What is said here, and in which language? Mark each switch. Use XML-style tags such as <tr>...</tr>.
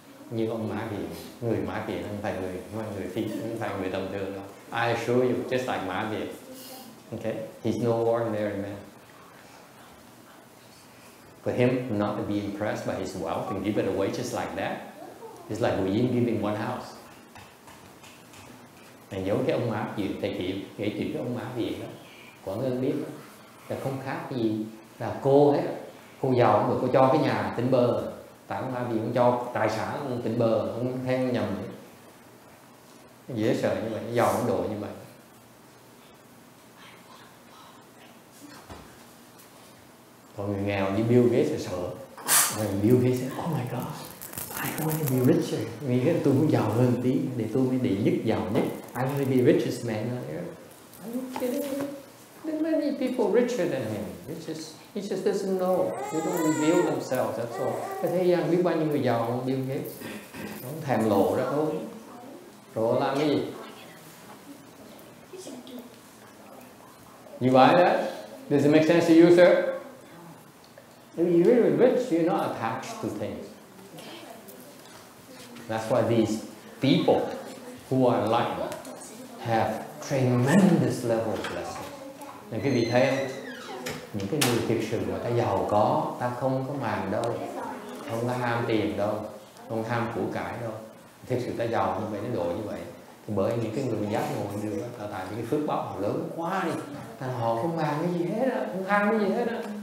<vi>Như ông Mã Viện, người Mã Viện không phải người phi, không phải người tầm thường đâu.</vi> <en>I assure you, just like Mã Viện, okay, he's no ordinary man. For him not to be impressed by his wealth and give it away just like that, it's like we're giving one house.</en> <vi>Này giống cái ông Mã Viện, thầy kể chuyện cái ông Mã Viện đó, Quảng Ngân biết là không khác gì là cô hết, cô giàu không được, cô cho cái nhà tỉnh bơ, tại ông Mã Viện ông cho tài sản ông tỉnh bơ, ông theo nhầm vậy. Dễ sợ như vậy, giàu nó độ như vậy. Còn người nghèo như Bill Gates là sợ.</vi> <en>Rồi Bill Gates say, oh my God, I want to be richer.</en> <vi>Nghĩ tôi muốn giàu hơn tí để tôi mới đệ nhất giàu nhất.</vi> <en>I want to be the richest man on earth. Are you kidding me? There are many people richer than him. He just doesn't know. They don't reveal themselves. That's all.</en> <vi>Cái thế gian biết bao nhiêu người giàu không? Bill Gates. Nó không thèm lộ ra thôi. Rồi làm cái gì?</vi> <en>You buy that? Does it make sense to you, sir? If you're really rich, you're not attached to things. That's why these people who are enlightened have tremendous level of blessing.</en> <vi>Nên quý vị thấy không? Những cái người thực sự mà ta giàu có, ta không có màng đâu, không có ham tiền đâu, không ham của cải đâu. Thực sự ta giàu như vậy, nó độ như vậy. Thì bởi những cái người giác ngộ được đó, tại vì cái phước báo họ lớn quá đi, thành họ không màng cái gì hết á, không ham cái gì hết á.</vi>